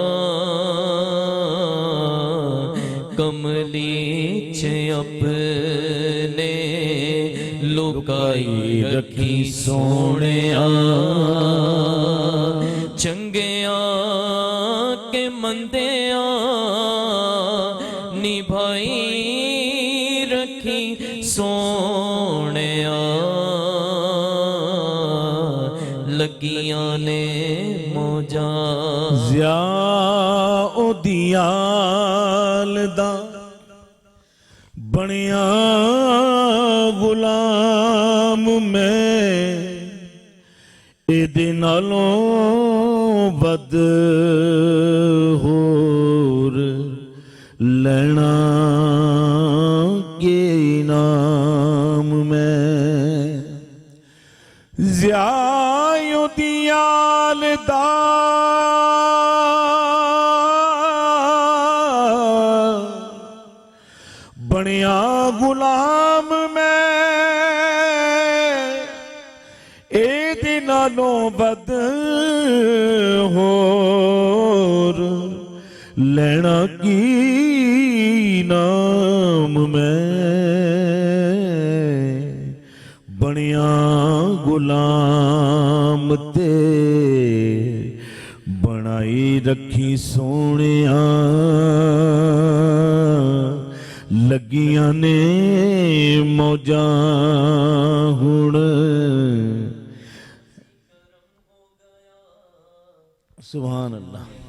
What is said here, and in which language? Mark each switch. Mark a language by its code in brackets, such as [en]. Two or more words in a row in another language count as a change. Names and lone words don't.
[pa] کملی چھے اپنے لکائی رکھی سونے چنگیا کے مندیا نبھائی رکھی سونے لگیاں نے موجاں ضیاء دیال دا بنیا غلام میں ایدے نالوں ود ہور لینا کے انعام میں ضیاء دیال دا بنیا غلام میں ایدے نالوں ود ہور لینا کی نام میں بنیا غلام تے بنائی رکھی سونیاں لگیاں نے موجاں ہن [ar] سبحان اللہ